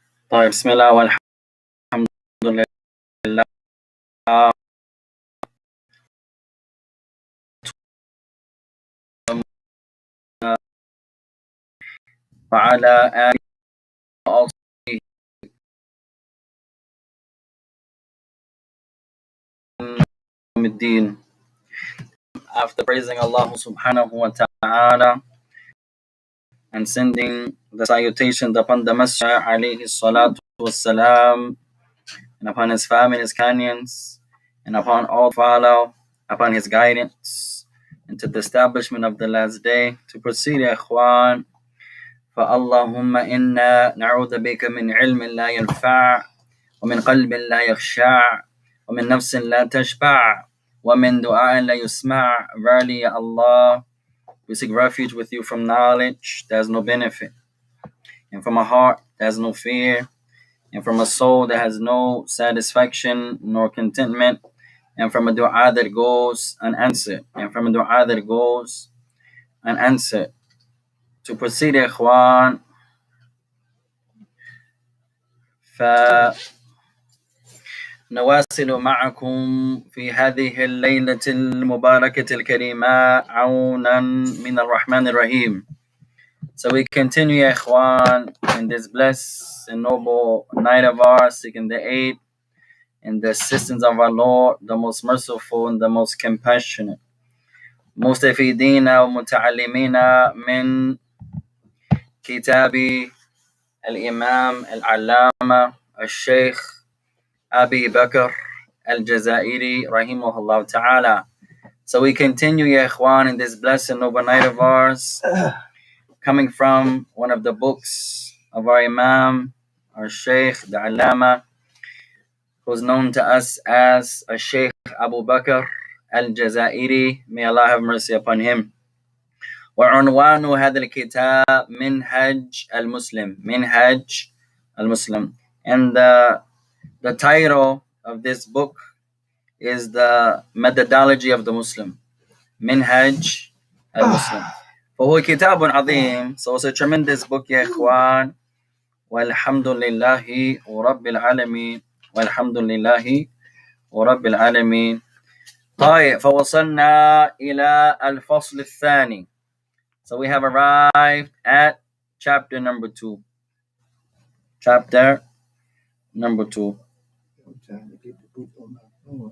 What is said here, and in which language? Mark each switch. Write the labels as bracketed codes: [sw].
[ar] طيب بسم الله والحمد لله وعلى آله وأصحابه يوم الدين. [en] After praising Allah subhanahu wa ta'ala and sending the salutations upon the Messenger alayhi salatu wassalam, and upon his family, his companions, and upon all follow, upon his guidance, and to the establishment of the last day, to proceed, ya ikhwan. [ar] فاللهم إنا نعوذ بك من علم لا ينفع ومن قلب لا يخشع ومن نفس لا تشبع ومن دعاء لا يسمع. [en] Verily, Ya Allah, we seek refuge with you from knowledge that has no benefit, and from a heart that has no fear, and from a soul that has no satisfaction nor contentment, and from a dua that goes unanswered, and from a dua that goes unanswered. To proceed, ikhwan, [ar] فنواصل معكم في هذه الليلة المباركة الكريمة عونا من الرحمن الرحيم. [en] So we continue, ya ikhwan, in this blessed and noble night of ours, seeking the aid and the assistance of our Lord, the most merciful and the most compassionate. [ar] مستفيدين ومتعلمين من كتاب الإمام العلامة الشيخ Abi Bakr Al-Jazaairee rahimahullah ta'ala. [en] So we continue, ya ikhwan, in this blessed and noble night of ours, coming from one of the books of our Imam, our Shaykh, the Allama, who's known to us as a Shaykh Abu Bakr Al-Jazaairee. May Allah have mercy upon him. [ar] وعنوان هذا الكتاب منهج المسلم. منهج المسلم. [en] And the title of this book is the methodology of the Muslim. [ar] Minhaj al-Muslim. فهو كتاب عظيم. [en] So it's a tremendous book, [ar] يا إخوان. والحمد لله رب العالمين. والحمد لله رب العالمين. طيب فوصلنا إلى الفصل الثاني. [en] So we have arrived at chapter number 2. Chapter number 2. I'm trying to get the book on my phone.